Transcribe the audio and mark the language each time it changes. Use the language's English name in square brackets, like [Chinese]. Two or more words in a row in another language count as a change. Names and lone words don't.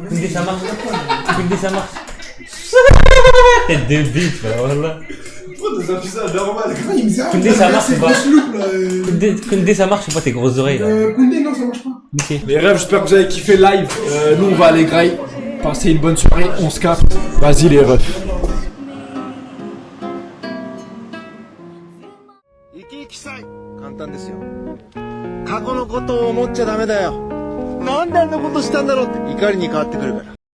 [French] Koundé ça marche? Koundé ça marche? Tête de bite, bah voilà. Pourquoi dans un visage normal? Il me sert. Koundé, ça marche ou pas? Koundé, Koundé, ça marche ou pas tes grosses oreilles là? Koundé, non, ça marche pas. Ok. Les rêves, j'espère que vous avez kiffé live. Nous, on va aller graille. Passez une bonne soirée, on se capte. Vas-y, les refs. [Japanese] 生き生きさい。簡単ですよ。過去のことを思っちゃダメだよ。なんであんなことしたんだろうって怒りに変わってくるから。